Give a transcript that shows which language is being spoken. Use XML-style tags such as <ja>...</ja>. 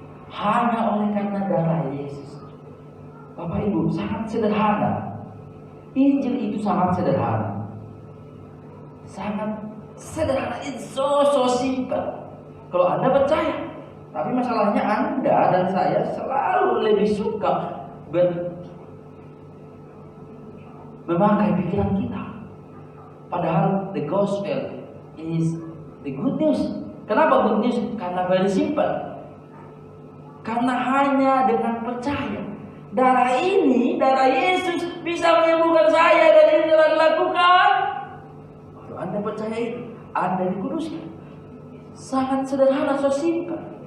<id>Hanya oleh karena darah Yesus. Bapak Ibu, sangat sederhana. Injil itu sangat sederhana. Sangat sederhana,</id> <en>it's so simple.</en> <id>Kalau Anda percaya. Tapi masalahnya Anda dan saya selalu lebih suka memakai pikiran kita. Padahal</id> <en>the gospel is the good news.</en> <id>Kenapa</id> <en>good news?</en> <id>Karena</id> <en>very simple.</en> <id>Karena hanya dengan percaya darah ini, darah Yesus bisa menyembuhkan saya, dan ini telah dilakukan. Kalau Anda percaya itu, Anda dikuduskan. Sangat sederhana,</id> <en>so simple.</en>